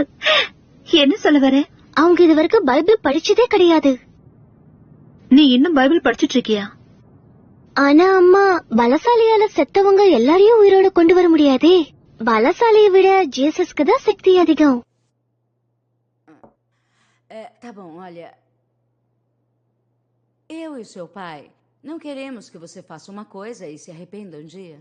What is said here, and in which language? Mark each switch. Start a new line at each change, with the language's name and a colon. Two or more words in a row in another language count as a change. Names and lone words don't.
Tamil: என்ன சொல்ல வர? அவங்க இது வரைக்கும் பைபிள் படிச்சதே கிடையாது. நீ இன்னும் பைபிள் படிச்சிட்டு இருக்கியா? ஆனா அம்மா, பலசாலியால செத்தவங்க எல்லாரையும் உயிரோட கொண்டு வர முடியாதே. பலசாலியை விட ஜீசஸ்க்கு தான் சக்தி அதிகம்.
Portuguese: Tá bom, olha. Eu e seu pai não queremos que você faça uma coisa e se arrependa um dia.